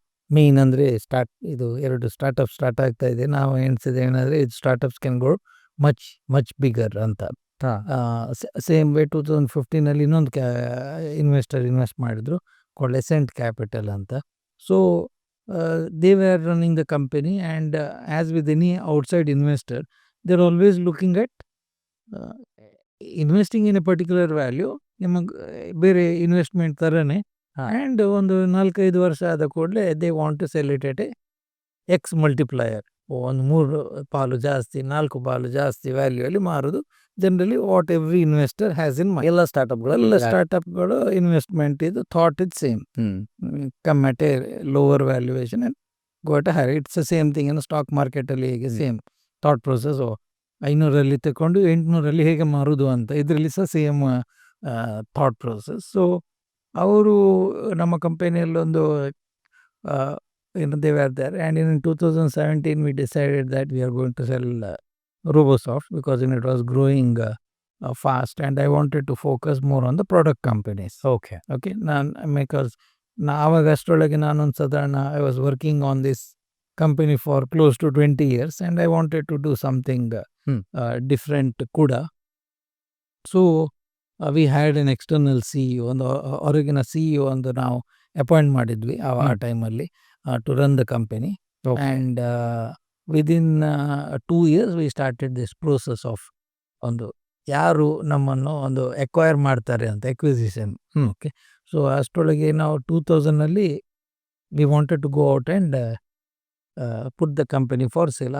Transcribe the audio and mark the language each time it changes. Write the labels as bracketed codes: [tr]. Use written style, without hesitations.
[kn] Main ಅಂದರೆ ಇದು 2 start ಆಗ್ತಾ ಇದೆ. ನಾವು ಎಣಿಸಿದೆ ಏನಂದರೆ ಇದು [en] startups can go much bigger [kn] ಅಂತ. ಸೇಮ್ ವೇ 2015 ಇನ್ನೊಂದು ಇನ್ವೆಸ್ಟ್ ಮಾಡಿದ್ರು called Ascent Capital ಅಂತ. [en] So they were running the company, and as with any outside investor, they're always looking at investing in a particular value, [kn] ನಿಮಗೆ ಬೇರೆ investment ಥರನೇ. And ಒಂದು 4-5 ವರ್ಷ ಆದ ಕೂಡಲೇ [en] they want to sell it at x multiplier, [kn] ಒಂದು 3 ಪಾಲು ಜಾಸ್ತಿ 4 ಪಾಲು ಜಾಸ್ತಿ ವ್ಯಾಲ್ಯೂಯಲ್ಲಿ ಮಾರೋದು. [en] Generally what every investor has in my. [kn] ಎಲ್ಲ ಸ್ಟಾರ್ಟಪ್ಗಳು [en] Investment ಇದು thought it same, come at a lower valuation and go at a high. It's the same thing [kn] ಇನ್ನು stock ಮಾರ್ಕೆಟಲ್ಲಿ ಹೇಗೆ [en] Same thought process. [kn] 500 ತಗೊಂಡು 800 ಹೇಗೆ ಮಾರೋದು ಅಂತ, ಇದರಲ್ಲಿ ಸಹ ಸೇಮ್ ಥಾಟ್ ಪ್ರೊಸೆಸ್. ಸೊ ಅವರು ನಮ್ಮ ಕಂಪನಿಯಲ್ಲೊಂದು [en] they were there, and in 2017 we decided that we are going to sell Robosoft because it was growing fast, and I wanted to focus more on the product companies. Okay. Because [kn] ಆವಾಗ ಅಷ್ಟರೊಳಗೆ ನಾನೊಂದು ಸಾಧಾರಣ [en] I was working on this company for close to 20 years, and I wanted to do something different [kn] ಕೂಡ. [en] So we had an external CEO, [kn] ಒಂದು ಹೊರಗಿನ CEO ಒಂದು ನಾವು appoint ಮಾಡಿದ್ವಿ ಆ ಟೈಮಲ್ಲಿ [en] to run the company. Okay. And within 2 years we started this process of [kn] ಒಂದು ಯಾರು ನಮ್ಮನ್ನು ಒಂದು ಎಕ್ವೈರ್ ಮಾಡ್ತಾರೆ ಅಂತ, [en] Acquisition. Okay. So [kn] ಅಷ್ಟರೊಳಗೆ ನಾವು [en] 2000 we wanted to go out and put the company for sale.